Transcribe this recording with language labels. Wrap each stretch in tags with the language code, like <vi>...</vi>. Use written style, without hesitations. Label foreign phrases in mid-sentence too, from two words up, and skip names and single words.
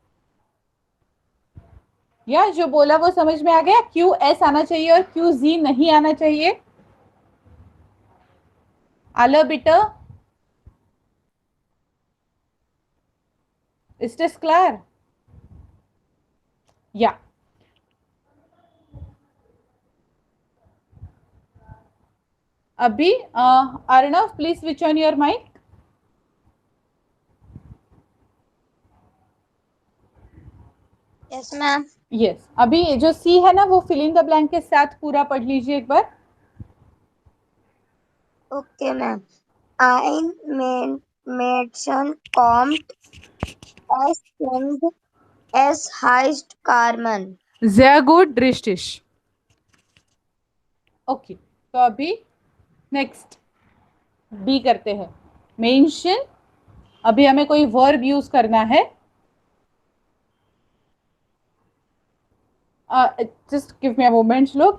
<hi>या जो बोला वो समझ में आ गया? क्यों एस आना चाहिए और क्यों जी नहीं आना चाहिए? आलो बेटा,</hi> <en>Is this clear? Yeah. अभी अर्णव please switch on your mic. Yes, ma'am.</en> <hi>यस, अभी ये जो सी है ना वो</hi> <en>fill in the blank</en> <hi>के साथ पूरा पढ़ लीजिए एक बार.</hi> <en>Okay, ma'am.</en> <de>Ein Mädchen kommt, es singt, es heißt Carmen. sehr gut richtig.</de> <hi>ओके, तो अभी नेक्स्ट बी करते हैं. मेंशन, अभी हमें कोई वर्ब यूज करना है.</hi> <en>just give me a moment Shlok.</en>